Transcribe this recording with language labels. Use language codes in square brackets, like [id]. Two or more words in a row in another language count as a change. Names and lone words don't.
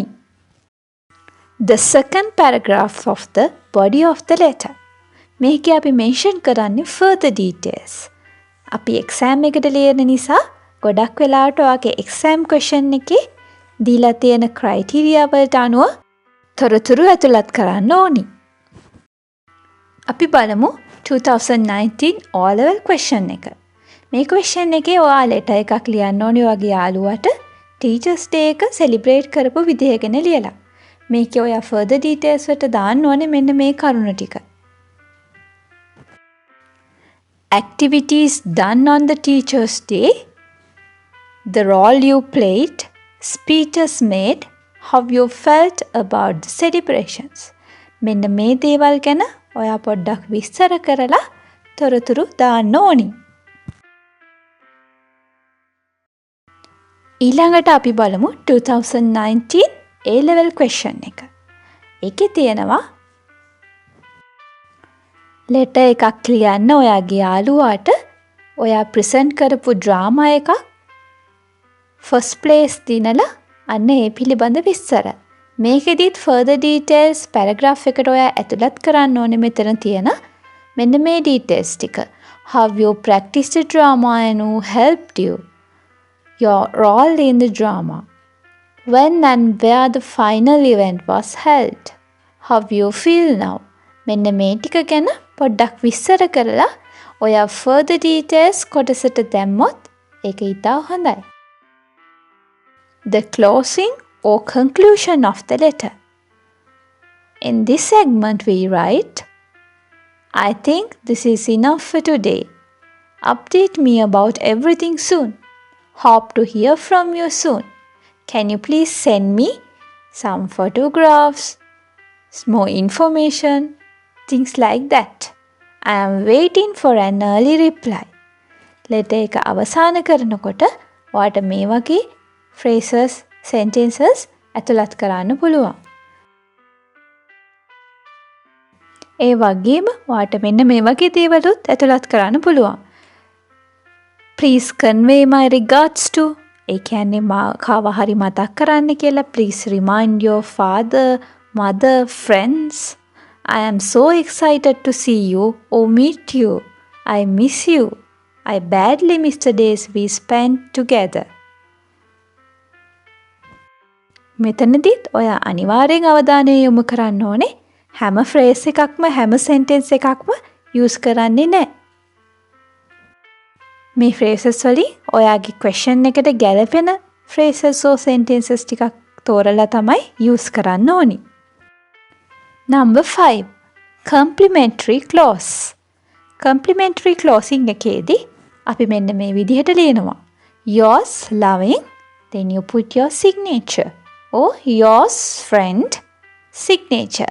[en] The second paragraph of the body of the letter. [si] මේකේ අපි mention කරන්නේ [en] further details. [si] අපි exam එකට ලියන නිසා ගොඩක් වෙලාවට ඔයාගේ [en] exam question [si] එකේ දීලා තියෙන criteria වලට අනුව තොරතුරු ඇතුළත් කරන්න ඕනි. අපි බලමු 2019 [en] O-level question [si] එක. මේ question එකේ ඔයා letter එකක් ලියන්න ඕනි ඔයාගේ යාළුවට Teachers Day එක celebrate කරපු විදිහ ගැන ලියලා. මේකේ ඔයා [en] further details [si] වලට දාන්න ඕනේ මෙන්න මේ කරුණු ටික. [en] Activities done on the Teachers Day, the role you played, speeches made, how you felt about the celebrations. [si] මෙන්න මේ දේවල් ගැන ඔයා පොඩ්ඩක් විස්තර කරලා තොරතුරු දාන්න ඕනි. ඊළඟට අපි බලමු 2019 [en] A-level question [si] එක. ඒකේ තියෙනවා letter එකක් ලියන්න ඔයාගේ යාළුවාට ඔයා present කරපු drama එකක් [en] first place [si] දිනලා අන්න ඒ පිළිබඳ විස්තර. මේකෙදිත් [en] further details [si] paragraph එකට ඔයා ඇතුළත් කරන්න ඕනේ මෙතන තියෙන මෙන්න මේ details ටික. [en] How you practiced the drama and who helped you. Your role in the drama. When and where the final event was held. How you feel now. [si] මෙන්න මේ ටික ගැන පොඩ්ඩක් විස්තර කරලා ඔයා [en] further details [si] කොටසට දැම්මොත් ඒක ඉතා හොඳයි. [en] The closing or conclusion of the letter. In this segment we write, I think this is enough for today. Update me about everything soon. Hope to hear from you soon. Can you please send me some photographs, more information, things like that. I am waiting for an early reply. [si] letter එක අවසන් කරනකොට ඔයාට මේ වගේ [en] phrases, sentences [si] ඇතුළත් කරන්න පුළුවන්. ඒ වගේම ඔයාට මෙන්න මේ වගේ දේවලුත් ඇතුළත් කරන්න පුළුවන්. [en] Please convey my regards to. [si] ඒ කියන්නේ කාව හරි මතක් කරන්න කියලා. [en] Please remind your father, mother, friends. I am so excited to see you or meet you. I miss you. I badly miss the days we spent together. [si] මෙතනදිත් ඔයා අනිවාර්යෙන් අවධානය යොමු කරන්න ඕනේ හැම ෆ්‍රේස් එකක්ම හැම සෙන්ටෙන්ස් එකක්ම යූස් කරන්නේ නැහැ. මේ ෆ්‍රේසස් වලින් ඔයාගේ ක්වෙස්චන් එකට ගැලපෙන [en] phrases or sentences [si] ටිකක් තෝරලා තමයි යූස් කරන්න ඕනි. [en] Number 5. Complementary clause. Complementary clausing [si] එකේදී අපි මෙන්න මේ විදිහට ලියනවා. [en] Yours loving, then you put your signature. or yours friend signature.